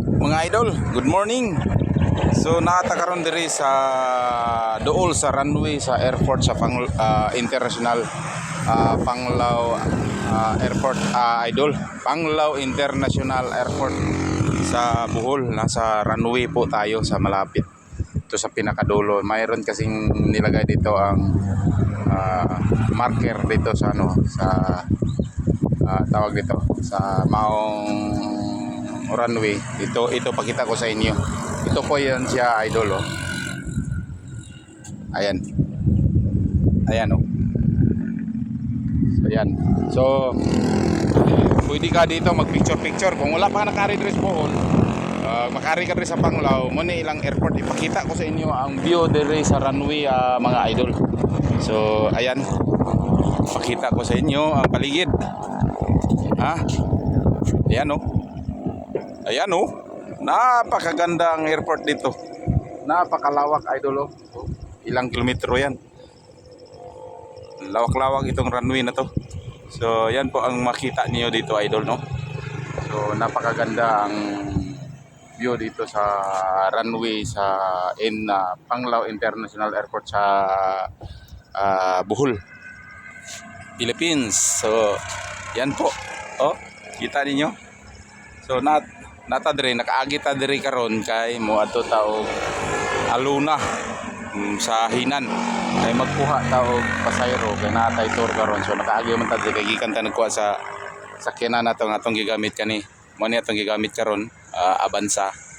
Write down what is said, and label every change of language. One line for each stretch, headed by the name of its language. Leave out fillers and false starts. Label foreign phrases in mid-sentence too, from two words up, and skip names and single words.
Cebuano: mga idol,
English: good morning.
Cebuano: So nakatakaroon diri sa dool sa runway sa airport sa International Panglao Airport, idol. Panglao International Airport sa Bohol.
Filipino: Nasa runway po tayo sa malapit. Ito sa pinakadulo. Mayroon kasing nilagay dito ang marker dito sa tawag dito sa Maong runway. Ito pakita ko sa inyo. Ito po yan siya, idol, oh. Ayan oh. So yan. So pwede ka dito mag picture kung wala pa nakari diri sa Bohol.
Cebuano: Makari ka diri sa Panglao mo ni ilang airport. Ipakita ko sa inyo ang view diri sa runway, mga idol.
Filipino: So ayan, pakita ko sa inyo ang paligid. Ayan oh. Ayan oh, napakaganda ang airport dito. Napakalawak, idol, oh. Ilang kilometro yan. Lawak-lawak itong runway na to. So yan po ang makita niyo dito, idol, no. So napakaganda ang view dito sa runway sa Panglao International Airport sa Bohol, Philippines. So yan po, oh, kita niyo.
Cebuano: So nakaagi ta diri karon kay mo adto taog aluna sa Hinan kay magkuha taog pasayro kay natay tour karon. So nakaagi man ta diri kay gikan ta nagkuha sa sakyanan nato nga atong gigamit kani mo ni atong gigamit karon, Avanza.